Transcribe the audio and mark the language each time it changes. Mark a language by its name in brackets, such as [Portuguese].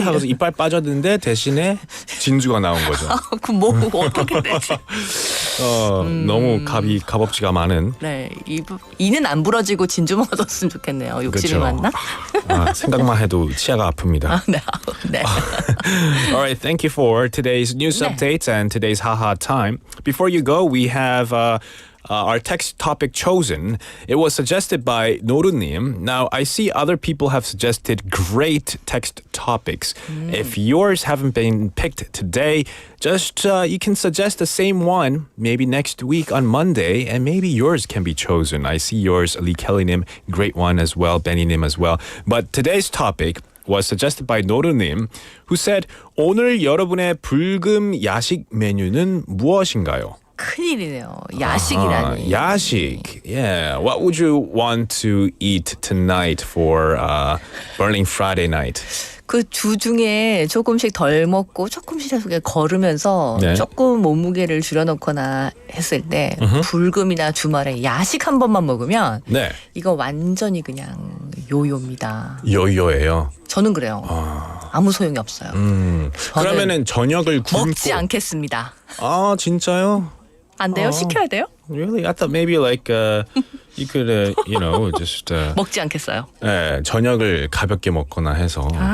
[Korean] 하고서 이빨 빠졌는데 대신에 진주가 나온 거죠. 그럼 뭐 어떻게 되지? 너무 값어치가 많은. 네, 이는 안 부러지고 진주 먹었으면 좋겠네요. 욕심이 많나? 생각만 해도 치아가 아픕니다. 네. [English] All right, thank you for today's news updates and today's haha time. Before you go, we have our text topic chosen. It was suggested by Norunim. Now, I see other people have suggested great text topics. If yours haven't been picked today, just you can suggest the same one maybe next week on Monday, and maybe yours can be chosen. I see yours, Lee Kelly-nim, great one as well, Benny-nim as well. But today's topic was suggested by 노르님, who said, [Korean] 오늘 여러분의 불금 야식 메뉴는 무엇인가요? 큰일이네요. 야식이라니. [English] 야식. Yeah. What would you want to eat tonight for Burning Friday night? [Korean] 그 주 중에 조금씩 덜 먹고 조금씩 걸으면서 네. 조금 몸무게를 줄여놓거나 했을 때 불금이나 주말에 야식 한 번만 먹으면 네. 이거 완전히 그냥 요요입니다. 요요예요. 저는 그래요. 아무 소용이 없어요. 그러면은 저녁을 굶고 먹지 않겠습니다. 아 진짜요? 안 돼요? 시켜야 돼요? [English] Really? I thought maybe like you could just [Korean] 먹지 않겠어요. 네, 저녁을 가볍게 먹거나 해서.